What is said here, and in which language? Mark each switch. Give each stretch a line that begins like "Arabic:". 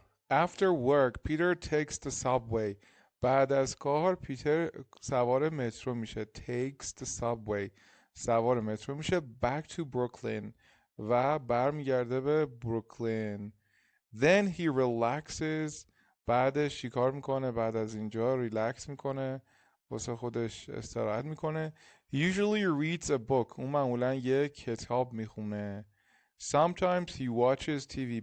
English: After work Peter takes the subway.
Persian: بعد از کار پیتر سوار مترو میشه.
English: Takes the subway.
Persian: سوار مترو میشه.
English: Back to Brooklyn.
Persian: و برمیگرده به بروکلین.
English: Then he relaxes.
Persian: بعدش چیکار میکنه؟ بعد از اینجا ریلکس میکنه، واسه خودش استراحت میکنه.
English: He usually reads a book.
Persian: اون معمولا یه کتاب میخونه.
English: Sometimes he watches TV.